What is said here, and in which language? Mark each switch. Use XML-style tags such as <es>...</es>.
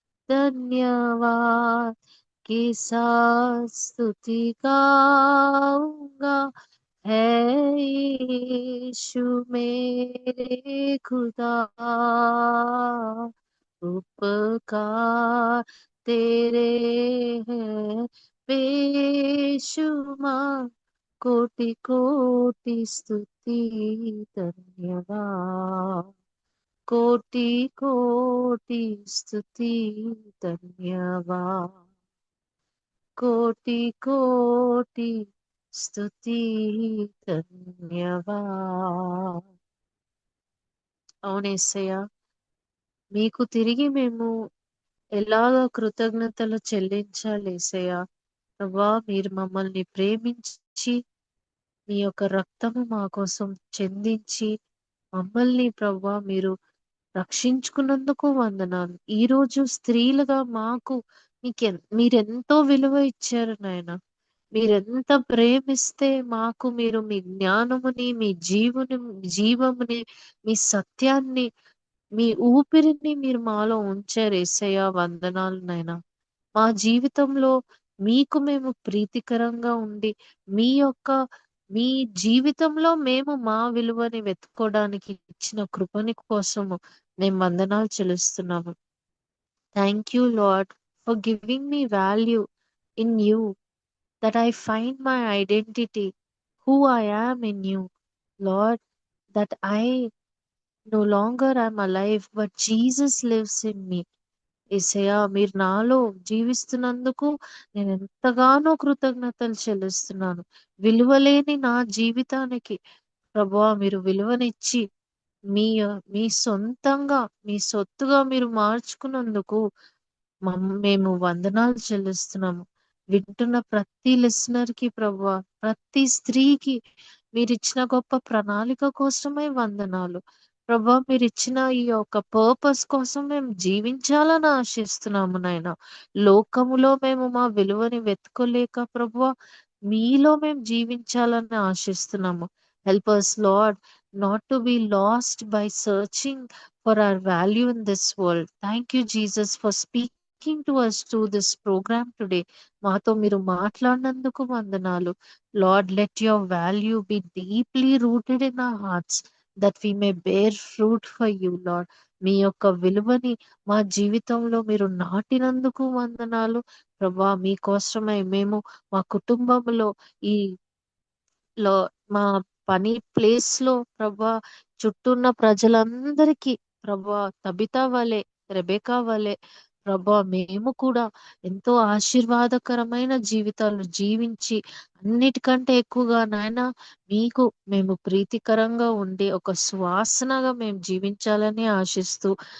<hi>धन्यवाद के साथ स्तुति गाऊंगा, है यीशु मेरे खुदा, उपकार तेरे हैं बेशुमार, कोटि कोटि स्तुति धन्यवाद, कोटि कोटि स्तुति धन्यवाद, कोटि कोटि स्तुति ధన్యవాద్.</hi> <te>అవునేసయ్య, మీకు తిరిగి మేము ఎలాగ కృతజ్ఞతలు చెల్లించాలి ఏసయ్య. ప్రభా, మీరు మమ్మల్ని ప్రేమించి మీ యొక్క రక్తము మా కోసం చెందించి మమ్మల్ని ప్రభా మీరు రక్షించుకున్నందుకు వందనాలు. ఈ రోజు స్త్రీలుగా మాకు మీరెంతో విలువ ఇచ్చారు నాయన. మీరెంత ప్రేమిస్తే మాకు మీరు మీ జ్ఞానముని, మీ జీవముని, మీ సత్యాన్ని, మీ ఊపిరిని మీరు మాలో ఉంచారు యేసయ్య. వందనాలు నాయన. మా జీవితంలో మీకు మేము ప్రీతికరంగా ఉండి మీ జీవితంలో మేము మా విలువని వెతుక్కోవడానికి ఇచ్చిన కృపని కోసము మేము వందనాలు చెల్లిస్తున్నాము.</te> <en>Thank you Lord for giving me value in you, that I find my identity, who I am in you, Lord, that I no longer am alive, but Jesus lives in me.</en> <te>యేసయ్యా, మీరు నాలో జీవిస్తున్నందుకు నేను ఎంతగానో కృతజ్ఞతలు చెల్లిస్తున్నాను. విలువలేని నా జీవితానికి ప్రభువా మీరు విలువనిచ్చి మీ సొంతంగా, మీ సొత్తుగా మీరు మార్చుకున్నందుకు మేము వందనాలు చెల్లిస్తున్నాము. వింటున్న ప్రతి లిసనర్ కి ప్రభువా, ప్రతి స్త్రీకి మీరిచ్చిన గొప్ప ప్రణాళిక కోసమే వందనాలు. ప్రభా, మీరిచ్చిన ఈ యొక్క పర్పస్ కోసం మేము జీవించాలని ఆశిస్తున్నాము నాయన. లోకములో మేము మా విలువని వెతుకోలేక ప్రభువా, మీలో మేము జీవించాలని ఆశిస్తున్నాము.</te> <en>Help us Lord not to be lost by searching for our value in this world. Thank you Jesus for speaking to us through this program today.</en> <te>మాతో మీరు మాట్లాడినందుకు వందనాలు.</te> <en>Lord, let your value be deeply rooted in our hearts, that we may bear fruit for you Lord.</en> <te>మీ యొక్క విలువని మా జీవితంలో మీరు నాటినందుకు వందనాలు ప్రభా. మీకోసమై మేము మా కుటుంబంలో మా పని ప్లేస్ లో ప్రభా చుట్టూన్న ప్రజలందరికీ ప్రభా తబితా వలె, రెబెకా వలె ప్రభా మేము కూడా ఎంతో ఆశీర్వాదకరమైన జీవితాలు జీవించి అన్నిటికంటే ఎక్కువగా నాయన మీకు మేము ప్రీతికరంగా ఉండి ఒక సువాసనగా మేము జీవించాలని ఆశిస్తూ</te>